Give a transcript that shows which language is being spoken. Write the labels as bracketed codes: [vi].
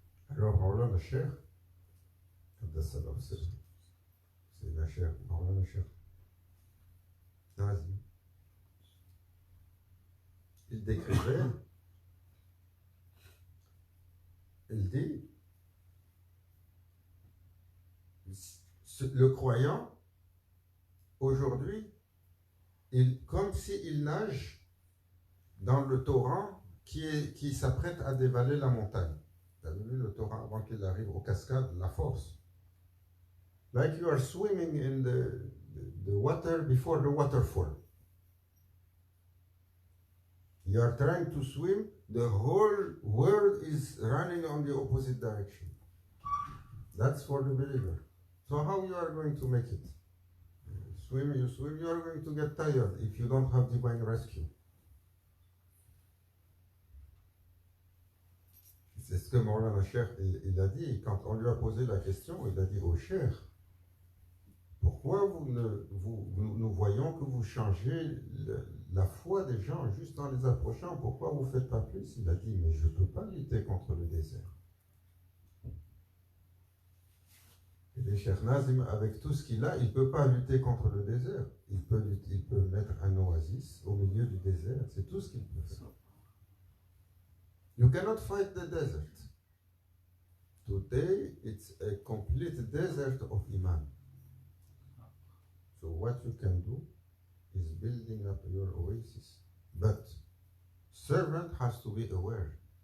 [fr] Alors, Maulana Cheikh, c'est la Cheikh, Maulana Cheikh, il décrivait, il dit, le croyant, aujourd'hui, comme s'il nage dans le torrent qui s'apprête à dévaler la montagne. Vous avez vu le torrent avant qu'il arrive aux cascades, la force. [en] Like you are swimming in the water before the waterfall. You are trying to swim, the whole world is running on the opposite direction. That's for the believer. So how you are going to make it? You swim, you are going to get tired if you don't have divine rescue. [fr] C'est ce que Maulana Cheikh il a dit quand on lui a posé la question. Il a dit au Cheikh, pourquoi nous voyons que vous changez la foi des gens juste en les approchant, pourquoi vous ne faites pas plus? Il a dit, mais je ne peux pas lutter contre le désert. Et le Cheikh Nazim, avec tout ce qu'il a, il ne peut pas lutter contre le désert. Il peut mettre un oasis au milieu du désert, c'est tout ce qu'il peut faire. [en] You cannot fight the desert. Today, it's a complete desert of Iman. So what you can do is building up your oasis. But servant has to be aware.